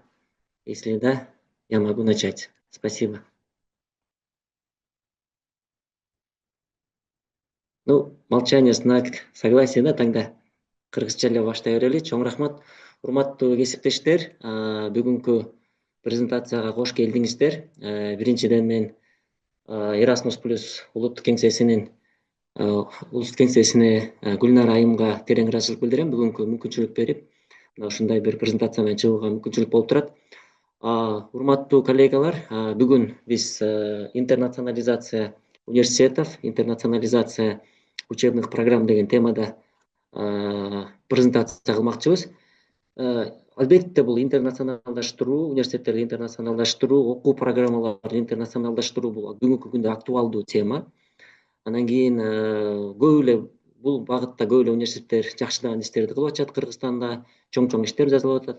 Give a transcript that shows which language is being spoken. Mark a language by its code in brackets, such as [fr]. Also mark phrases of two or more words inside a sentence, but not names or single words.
[ru] Если да, я могу начать. Спасибо. Ну, молчание, знак согласия, да, тогда [ky] кыргызча эле баштай берели. Чоң рахмат. Урматтуу кесиптештер, бүгүнкү презентацияга кош келдиңиздер. Биринчиден мен Erasmus Plus улуттук кеңсесине Гүлнара айымга терең ыраазычылык билдирем. Бүгүнкү мүмкүнчүлүк берип, ушундай бир презентация менен чыгууга мүмкүнчүлүк болуп турат. Урматтуу коллегалар, бүгүн биз [ru] интернационализация университетов, интернационализация учебных программ [ky] деген темада презентация кылмакчыбыз. Албетте бул интернационалдаштыруу, университеттерди интернационалдаштыруу, окуу программаларын интернационалдаштыруу бул бүгүнкү күндө актуалдуу тема. Анан кийин көп эле бул багытта көп эле университеттер жакшыдан иштерди кылып атышат Кыргызстанда, чоң иштер жазылып атат.